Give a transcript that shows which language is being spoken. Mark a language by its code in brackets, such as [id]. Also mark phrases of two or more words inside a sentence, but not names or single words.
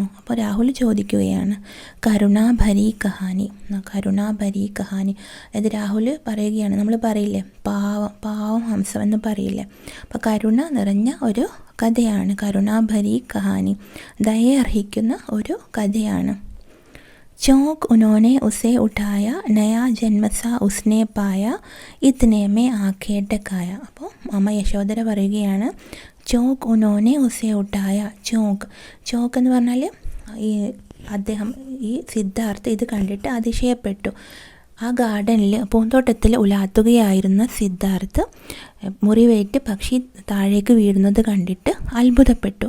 [ml] അപ്പോൾ രാഹുൽ ചോദിക്കുകയാണ് [hi] करुणाभरी कहानी, करुणाभरी कहानी. [ml] അതായത് രാഹുൽ പറയുകയാണ്, നമ്മൾ പറയില്ലേ പാവം ഹംസം എന്ന് പറയില്ലേ, അപ്പോൾ കരുണ നിറഞ്ഞ ഒരു കഥയാണ് [hi] करुणाभरी कहानी, [ml] ദയ അർഹിക്കുന്ന ഒരു കഥയാണ്. [hi] चौंक उन्होंने उसे उठाया, नया जन्म सा उसने पाया, इतने में आंखें टकाया. [ml] അപ്പോൾ അമ്മ യശോദര പറയുകയാണ് [hi] चौंक उन्होंने उसे उठाया. [ml] ചോക്ക് എന്ന് പറഞ്ഞാൽ ഈ അദ്ദേഹം, ഈ സിദ്ധാർത്ഥ് ഇത് കണ്ടിട്ട് അതിശയപ്പെട്ടു. ആ ഗാർഡനിൽ, പൂന്തോട്ടത്തിൽ ഉലാത്തുകയായിരുന്ന സിദ്ധാർത്ഥ് മുറിവേറ്റ് പക്ഷി താഴേക്ക് വീഴുന്നത് കണ്ടിട്ട് അത്ഭുതപ്പെട്ടു.